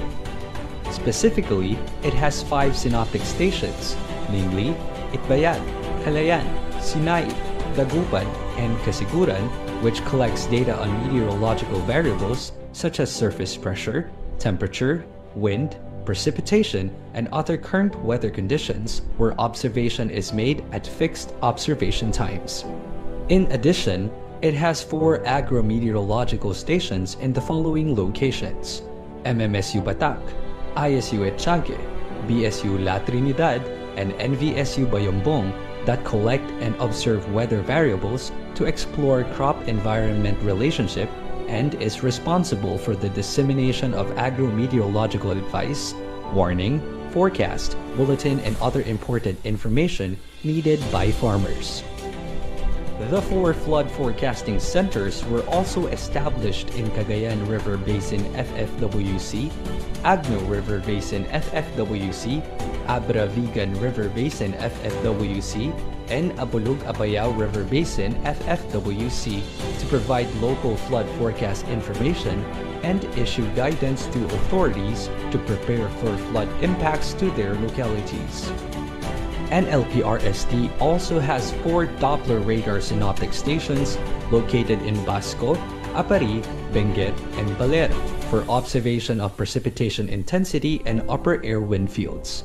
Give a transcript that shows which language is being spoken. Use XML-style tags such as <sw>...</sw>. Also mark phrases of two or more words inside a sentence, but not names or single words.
<en>Specifically, it has 5 synoptic stations, namely Itbayat, Calayan, Sinai, Dagupan, and Kasiguran, which collects data on meteorological variables such as surface pressure, temperature, wind, precipitation, and other current weather conditions where observation is made at fixed observation times. In addition, it has 4 agro-meteorological stations in the following locations: MMSU Batak, ISU Etchanque, BSU La Trinidad, and NVSU Bayombong that collect and observe weather variables to explore crop-environment relationship and is responsible for the dissemination of agro-meteorological advice, warning, forecast, bulletin, and other important information needed by farmers. The 4 flood forecasting centers were also established in Cagayan River Basin FFWC, Agno River Basin FFWC, Abra Vigan River Basin FFWC, and Abulug Apayao River Basin FFWC to provide local flood forecast information and issue guidance to authorities to prepare for flood impacts to their localities. NLPRSD also has 4 Doppler radar synoptic stations located in Basco, Apari, Benguet, and Balera for observation of precipitation intensity and upper air wind fields.</en>